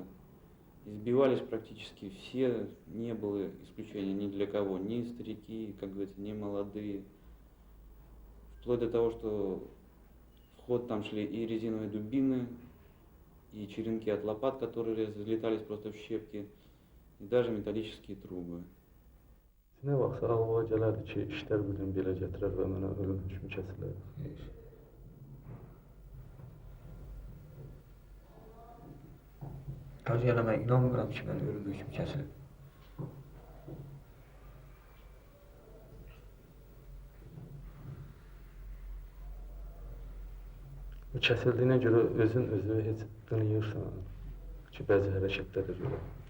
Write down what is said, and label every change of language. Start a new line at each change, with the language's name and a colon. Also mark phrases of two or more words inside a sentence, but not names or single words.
Russian: Избивались практически все, не было исключения ни для кого, ни старики, как говорится, ни молодые. Вплоть до того, что в ход там шли и резиновые дубины, и черенки от лопат, которые разлетались просто в щепки, и даже металлические трубы.
Azerbaijani: Ne vaxt ağlıma gələrdi ki, işlər bir gün belə gətirər və mənə ölüm hökmü kəsilər. Hacı yana mən inanmıram ki, mən ölüm hökmü kəsilib. Bu kəsildiyinə görə özün özü heç qınıyırsan ki, bəzi hərəkətlərə görə.